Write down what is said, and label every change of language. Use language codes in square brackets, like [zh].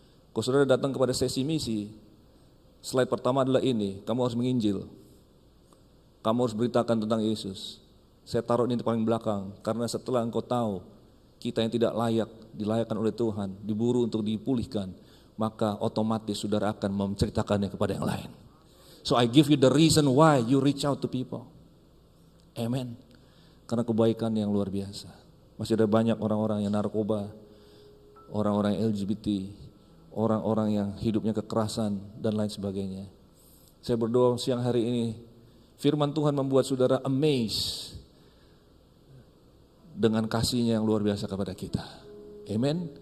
[id] Kalau saudara datang kepada sesi misi, slide pertama adalah ini, kamu harus menginjil. Kamu harus beritakan tentang Yesus. Saya taruh ini di paling belakang, karena setelah engkau tahu kita yang tidak layak, dilayakkan oleh Tuhan, diburu untuk dipulihkan, maka otomatis saudara akan menceritakannya kepada yang lain. [en] So I give you the reason why you reach out to people. [id] Amen. Karena kebaikan yang luar biasa. Masih ada banyak orang-orang yang narkoba, orang-orang yang LGBT, orang-orang yang hidupnya kekerasan dan lain sebagainya. Saya berdoa siang hari ini, firman Tuhan membuat saudara amazed dengan kasih-Nya yang luar biasa kepada kita. Amen.